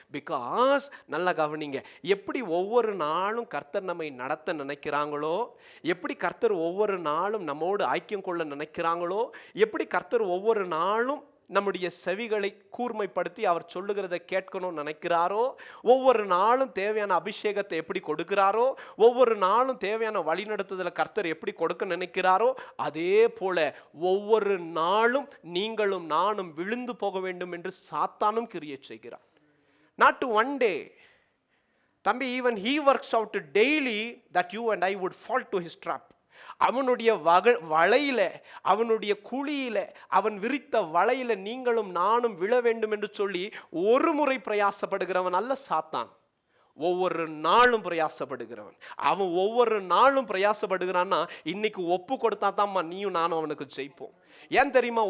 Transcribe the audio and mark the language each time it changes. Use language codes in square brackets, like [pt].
[en] because [ta] நல்லா கவனிங்க, எப்படி ஒவ்வொரு நாளும் கர்த்தர் நம்மை நடத்த நினைக்கிறாங்களோ, எப்படி கர்த்தர் ஒவ்வொரு நாளும் நம்மோடு ஐக்கியம் கொள்ள நினைக்கிறாங்களோ, எப்படி கர்த்தர் ஒவ்வொரு நாளும் நம்முடைய செவிகளை கூர்மைப்படுத்தி அவர் சொல்லுகிறதை கேட்கணும்னு நினைக்கிறாரோ, ஒவ்வொரு நாளும் தேவையான அபிஷேகத்தை எப்படி கொடுக்கிறாரோ, ஒவ்வொரு நாளும் தேவையான வழிநடத்துதலை கர்த்தர் எப்படி கொடுக்க நினைக்கிறாரோ, அதே போல ஒவ்வொரு நாளும் நீங்களும் நானும் விழுந்து போக வேண்டும் என்று சாத்தானும் கிரியை செய்கிறார். [en] Not to one day. [ta] தம்பி, [en] even he works out daily that you and I would fall to his trap. [ta] அவனுடைய வலையில, அவனுடைய குழியில, அவன் விரித்த வலையில நீங்களும் நானும் விழ வேண்டும் என்று சொல்லி ஒரு முறை பிரயாசப்படுகிறவன் அல்ல சாத்தான். ஒவ்வொரு நாளும் பிரயாசப்படுகிறவன். அவன் ஒவ்வொரு நாளும் பிரயாசப்படுகிறான்னா இன்னைக்கு ஒப்பு கொடுத்தா தான் நீயும் நானும் அவனுக்கு ஜெயிப்போம். ஏன் தெரியுமா?